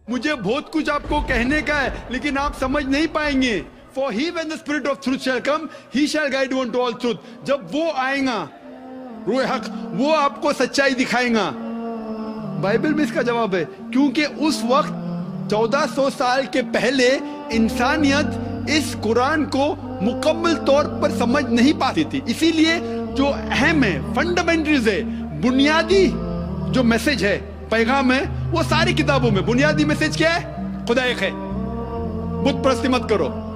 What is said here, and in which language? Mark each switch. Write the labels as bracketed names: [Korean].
[Urdu] مجھے بہت کچھ آپ کو کہنے کا ہے لیکن آپ سمجھ نہیں پائیں گے. [English] For he when the spirit of truth shall come, he shall guide you unto all truth. [Urdu] جب وہ آئے گا روح حق, وہ آپ کو سچائی دکھائے گا. بائبل میں اس کا جواب ہے, کیونکہ اس وقت 1400 سال کے پہلے انسانیت اس قرآن کو مکمل طور پر سمجھ نہیں پاتی تھی. اسی لیے جو اہم ہے, فنڈامنٹلز ہے, بنیادی جو میسج ہے, پیغام ہے, وہ ساری کتابوں میں بنیادی میسج کیا ہے؟ خدا ایک ہے, بت پرستی مت کرو.